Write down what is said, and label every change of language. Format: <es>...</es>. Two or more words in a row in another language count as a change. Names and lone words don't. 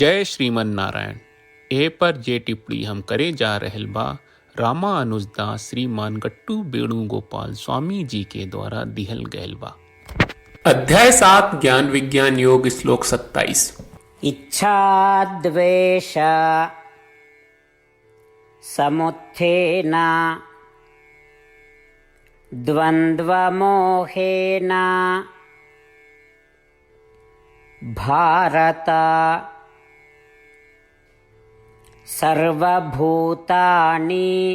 <bho>जय श्रीमन नारायण। ए पर जे टिप्पणी हम करे जा रहल बा रामानुजदास श्रीमान गट्टू वेणुगोपाल स्वामी जी के द्वारा दिहल गयल बा। अध्याय 7 ज्ञान विज्ञान योग श्लोक 27।</bho> <sa>इच्छा द्वेष समुत्थेन द्वन्द्व मोहेन भारत सर्वभूतानि</sa>